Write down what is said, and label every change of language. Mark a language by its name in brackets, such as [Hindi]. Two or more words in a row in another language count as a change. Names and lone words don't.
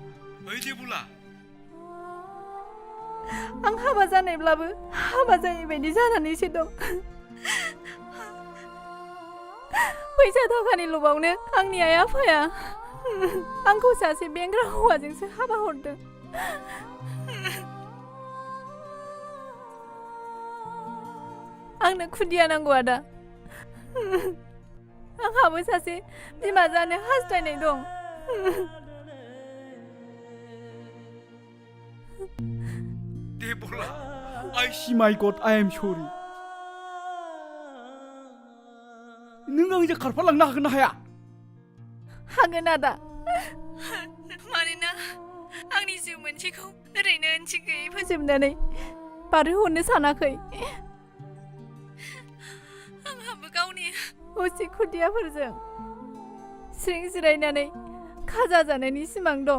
[Bodo] आं हाबा जानायब्लाबो हाबा जायै बायदि जानानैसो दं फैसा थाखानि लबावनो आंनि आइ आफाया आंखौ सासे बेंग्रा हौवाजोंसो हाबा हरदों आंनो खुदिया नांगौ आदा आंहाबो सासे बिमा जानो हास्थायनाय दं देबुला [English] I see my God I am sorry [Bodo] नों आंजों खारफालांनो हागोन ना हाया हागोन आदा मानोना आंनि जिउ मोनसेखौ ओरैनो ओंथि गैयै फोजोबनानै बारहोहरनो सानाखै आंहाबो गावनि असे खुदियाफोरजों स्रिं जिरायनानै खाजा जानायनि सिमां दं